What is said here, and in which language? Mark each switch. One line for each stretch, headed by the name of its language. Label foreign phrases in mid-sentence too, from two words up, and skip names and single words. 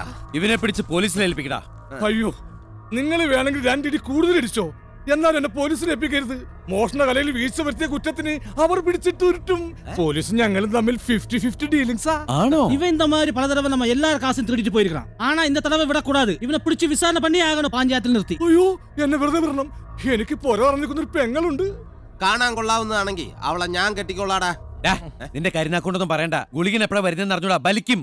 Malayalam: ഇവനെ പിടിച്ച് പോലീസിനെ ഏൽപ്പിക്കടാ. അയ്യോ, നിങ്ങൾ വേണമെങ്കിൽ രണ്ടിടി കൂടുതൽ ഇടിച്ചോ, എന്നാൽ എന്നെ പോലീസിനെ ഏൽപ്പിക്കരുത്. മോഷണ കലയിൽ വീഴ്ച വരുത്തിയ കുറ്റത്തിന് അവർ പിടിച്ചിട്ട് ഉരുട്ടും. പോലീസും ഞങ്ങളും തമ്മിൽ 50-50 ഡീലിങ്സാ. ആണോ?
Tamil: இவன் இந்த மாதிரி பல தடவை நம்ம எல்லார் காசும் திருடிட்டு போயிருக்கான். ஆனா இந்த தடவை விடக்கூடாது. இவனை பிடிச்சு விசாரணை பண்ணி ஆகணும்
Malayalam: പഞ്ചായത്തിൽ നിർത്തി. അയ്യോ, എന്നെ വെറുതെ വിടണം. എനിക്ക് പൊര പറഞ്ഞിരിക്കുന്ന ഒരു പെങ്ങളുണ്ട്. കാണാൻ കൊള്ളാവുന്നതാണെങ്കിൽ അവളെ ഞാൻ കെട്ടിക്കൊള്ളാടാ. നിന്റെ കരിനാക്കൊണ്ടൊന്നും പറയണ്ട. ഗുളികൻ എപ്പോഴാ വരുന്നെന്ന് അറിഞ്ഞൂടാ, ബലിക്കും.